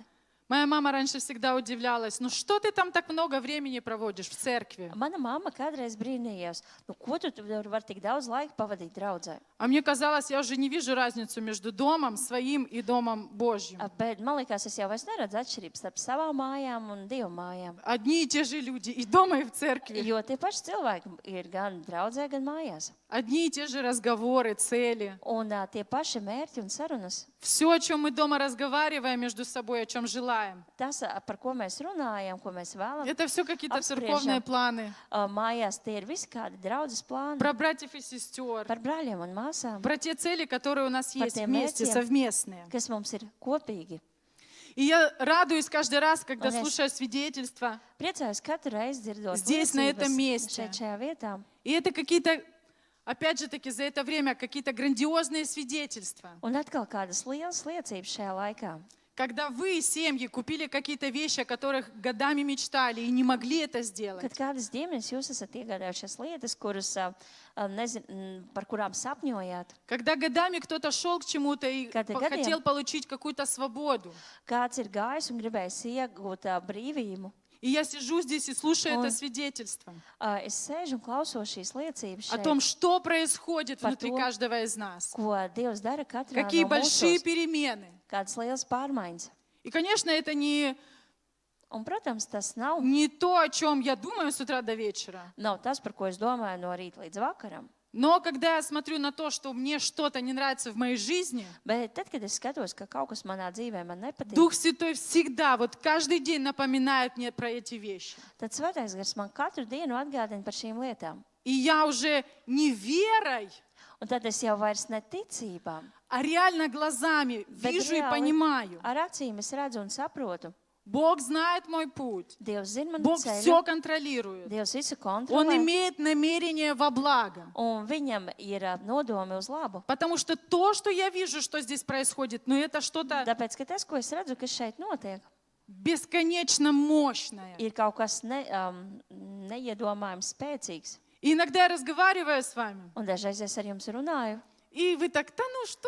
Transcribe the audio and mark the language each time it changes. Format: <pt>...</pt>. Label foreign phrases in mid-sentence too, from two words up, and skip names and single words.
<ru>Моя мама раньше всегда удивлялась, ну что ты там так много времени проводишь в церкви?</ru> <lv>Mana mamma kādreiz brīnījās, nu, ko tu tur vari tik daudz laika pavadīt draudzē.</lv> <ru>А мне казалось, я уже не вижу разницу между домом своим и Домом Божьим.</ru> <lv>Bet man liekas, es jau vairs neredzu atšķirības starp savām mājām un Dieva mājām.</lv> <ru>Одни и те же люди, и дома, и в церкви.</ru> <lv>Jo tie paši cilvēki ir gan draudzē, gan mājās.</lv> <ru>Одни и те же разговоры, цели.</ru> <lv>Un tie paši mērķi un sarunas,</lv> <ru>Все, о чем мы дома разговариваем между собой, о чем желаем.</ru> <lv>tas, par ko mēs runājam, ko mēs vēlamies,</lv> <ru>Это все какие-то Обстрежем. церковные планы.</ru> <lv>mājās tie ir visi kādi draudzes plāni</lv> <ru>Про братьев и сестер.</ru> <lv>par brāļiem un māsām,</lv> <ru>Про те цели, которые у нас Про есть те вместе,</ru> <lv>мērķiem.</lv> <ru>совместные.</ru> <lv>kas mums ir kopīgi.</lv> <ru>И я радуюсь каждый раз, когда Он есть. слушаю свидетельства.</ru> <lv>Priecājos katru reizi dzirdot</lv> <ru>Здесь, на этом</ru> <lv>liecības</lv> <ru>месте.</ru> <lv>šeit šajā vietā.</lv> <ru>И это какие-то, опять же таки, за это время какие-то грандиозные свидетельства.</ru> <lv>Un atkal kādas lielas liecības šajā laikā.</lv> <ru>Когда вы, семьи, купили какие-то вещи, о которых годами мечтали и не могли это сделать.</ru> <lv>Kad kādas ģimenes jūs esat iegādājušies lietas, kuras, par kurām sapņojāt,</lv> <ru>Когда годами кто-то шел к чему-то и</ru> <lv>Kad</lv> <ru>хотел получить какую-то свободу.</ru> <lv>kāds ir gājis un gribējis iegūt brīvību,</lv> <ru>И я сижу здесь и слушаю Ой. это свидетельство</ru> <lv>es sēžu un klausos šīs liecības</lv> <ru>о</ru> <lv>šeit,</lv> <ru>том, что происходит</ru> <lv>Par</lv> <ru>внутри</ru> <lv>to,</lv> <ru>каждого из нас.</ru> <lv>ko Dievs dara katrā</lv> <ru>Какие</ru> <lv>no</lv> <ru>большие</ru> <lv>mūsos,</lv> <ru>перемены.</ru> <lv>kādas liels pārmaiņas.</lv> <ru>И, конечно, это</ru> <lv>Un, protams, tas nav</lv> <ru>не то, о чем я думаю с утра до вечера.</ru> <lv>tas, par ko es domāju no rīta līdz vakaram.</lv> <ru>Но когда я смотрю на то, что мне что-то не нравится в моей жизни,</ru> <lv>Bet tad, kad es skatos, ka kaut kas manā dzīvē man nepatīk,</lv> <ru>Дух Святой всегда, вот каждый день напоминает мне про эти вещи.</ru> <lv>tad Svētais Gars man katru dienu atgādina par šīm lietām.</lv> <ru>И я уже не верой,</ru> <lv>Un tad es jau vairs ne ticībām,</lv> <ru>а реально глазами</ru> <lv>bet</lv> <ru>вижу и</ru> <lv>reāli</lv> <ru>понимаю.</ru> <lv>ar acīm es redzu un saprotu.</lv> <ru>Бог знает мой путь.</ru> <lv>Dievs zina manu</lv> <ru>Бог</ru> <lv>ceļu,</lv> <ru>все контролирует.</ru> <lv>Dievs visu</lv> <ru>Он</ru> <lv>kontrolē,</lv> <ru>имеет намерение во благо.</ru> <lv>un viņam ir nodomi uz labu.</lv> <ru>Потому что то, что я вижу, что здесь происходит, ну это что-то</ru> <lv>Tāpēc, ka tas, ko es redzu, kas šeit notiek,</lv> <ru>бесконечно мощное.</ru> <lv>ir kaut kas neiedomājams spēcīgs.</lv> <ru>И иногда я разговариваю с вами,</ru> <lv>Un dažreiz es ar jums runāju,</lv> <ru>и вы так, да ну что</ru>